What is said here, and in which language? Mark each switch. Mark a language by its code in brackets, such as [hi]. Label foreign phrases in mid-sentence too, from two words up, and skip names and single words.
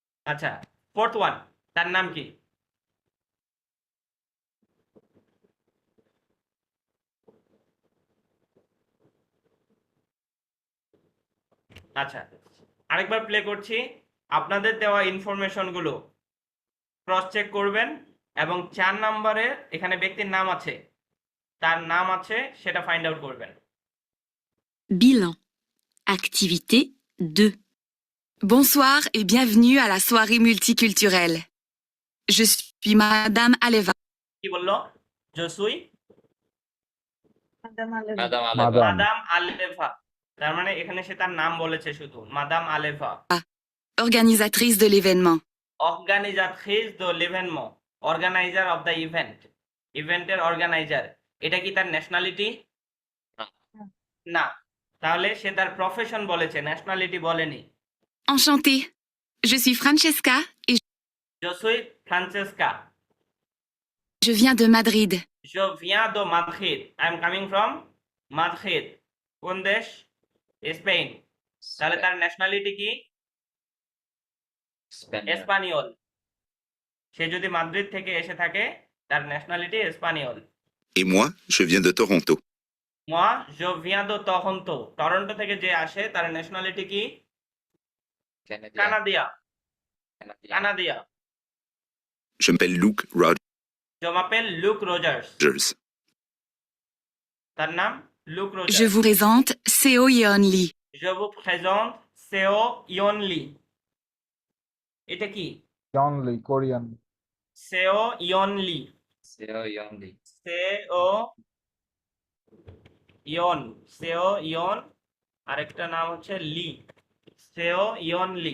[bn] আচ্ছা, ফোর্থ ওয়ান, তার নাম কি? আচ্ছা, আরেকবার প্লে করছি। আপনাদের দেওয়া ইনফরমেশন গুলো ক্রস চেক করবেন এবং 4 নম্বরে এখানে ব্যক্তির নাম আছে, তার নাম আছে সেটা [en] find out [bn] করবেন। [fr] Bilan. Activité 2. Bonsoir et bienvenue à la soirée multiculturelle. Je suis Madame Aleva. [bn] কি বললো? জসুই ম্যাডাম আলেভা। ম্যাডাম মাদাম। আলেভা। মাদাম আলেভা। তার মানে এখানে সে তার নাম বলেছে শুধু, মাদাম আলেভা। [fr] Organisatrice de l'événement. organisatrice de l'événement, [en] organizer of the event, event's organizer. [bn] এটা কি তার ন্যাশনালিটি? না। না। তাহলে সে তার প্রফেশন বলেছে, ন্যাশনালিটি বলেনি। [fr] Enchantée. Je suis Francesca et Je suis Francesca. je viens de Madrid. Je viens de Madrid. [en] I am coming from Madrid. [bn] কোন দেশ? স্পেন। তাহলে তার ন্যাশনালিটি কি? স্পেনিয়ার্ড। এসপানিওল। সে যদি মাদ্রিদ থেকে এসে থাকে, তার ন্যাশনালিটি এসপানিওল। Et moi, je viens de Toronto. moi je viens de Toronto, টরন্টো থেকে যে আসে তার ন্যাশনালিটি কি? কানাডিয়ান। কানাডিয়া। কানাডিয়ান। কানাডিয়া। [fr] Je m'appelle Luke Je m'appelle Luke Rogers. Rogers. [bn] তার নাম লুক [fr] Je রোজার্স। vous présente Seo Yeon Lee. Je vous présente Seo Yeon Lee. [bn] এটা কি? [en] only Korean. [bn] Seo Yeon Lee. সেও ইয়নলি। Seo Yeon, Seo Yeon, আরেকটা নাম হচ্ছে লি। Seo Yeon Lee.